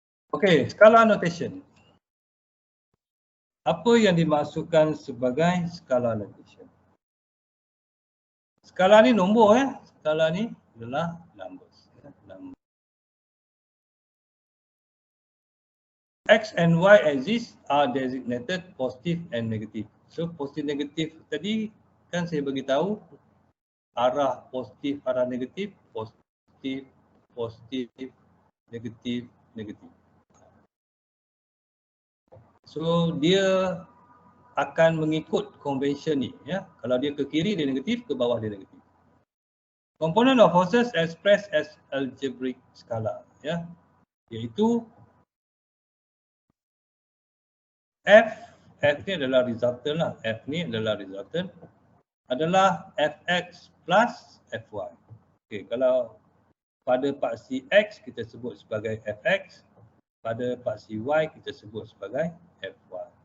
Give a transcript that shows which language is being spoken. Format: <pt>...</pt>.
<ms>Okey, skala notation. Apa yang dimaksudkan sebagai skala notation? Skala ni nombor ya. Skala ni adalah numbers.</ms> <en>X and Y axis are designated positive and negative.</en> <ms>So positif negatif tadi kan saya bagi tahu arah positif, arah negatif, positif, positif, negatif, negatif. So dia akan mengikut convention ni ya. Kalau dia ke kiri dia negatif, ke bawah dia negatif.</ms> <en>Component of forces expressed as algebraic skala ya.</en> <ms>Iaitu F ni adalah resultant lah. F ni adalah resultant adalah Fx plus Fy. Okey, kalau pada paksi X kita sebut sebagai Fx, pada paksi Y kita sebut sebagai Fy.</ms>